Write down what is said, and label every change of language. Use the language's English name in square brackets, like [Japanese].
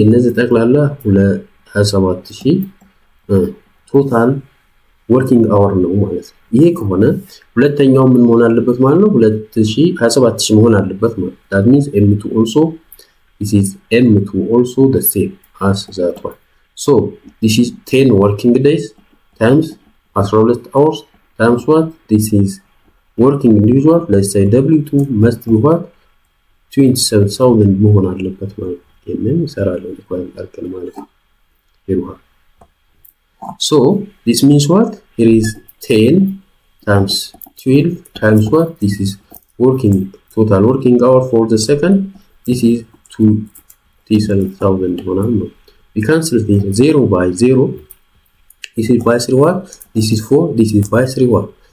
[Amharic] የነዚህ ጠቅላላ 27000 ቶታል ወርኪንግ አወር ነው ማለት ነው። ይሄ ከሆነ ሁለተኛው ምን መሆን አለበት ማለት ነው? 27000 መሆን አለበት ማለት ነው። [English] that means m2 also this is m2 also the same as that one. So this is 10 working days times 12 hours times what? This is working individual. Let's say w2 must be what? 27000 መሆን አለበት ማለት ነው። ይሄንን እንሰራለን እንኳን አርቀን ማለት ነው። ይሩሃ So this means what? Here is 10 times 12 times what? This is working total working hour for the second. This is 27,000. We cancel this 0 by 0. This is by 3 what? This is 4. This is by 3 what?